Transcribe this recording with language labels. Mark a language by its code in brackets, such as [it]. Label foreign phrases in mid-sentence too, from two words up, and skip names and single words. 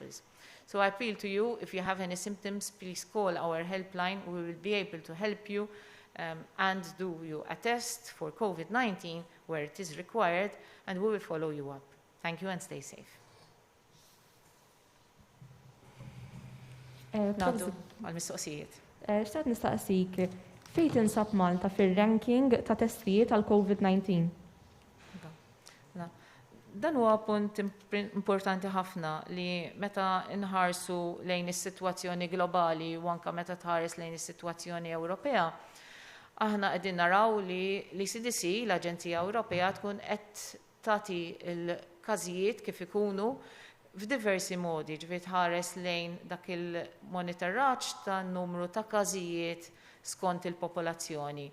[en] So I appeal to you, if you have any symptoms, please call our helpline. We will be able to help you and do you a test for COVID-19 where it is required, and we will follow you up. Thank you and stay safe. [mt] Nadu għal-mistoqsijiet. Xtaqt nistaqsik, fejn tinsab Malta fir-ranking ta' testijiet għal COVID-19? Dan huwa punt importanti ħafna li meta nħarsu lejn is-sitwazzjoni globali u anke meta tħares lejn is-sitwazzjoni Ewropea, aħna qegħdin naraw li l-ECDC, l-Aġenzija Ewropea, tkun qed tagħti l-każijiet kif ikunu f'diversi modi, ġifier tħares lejn dak il-monitoraġġ tan-numru ta' każijiet skont il-popolazzjoni.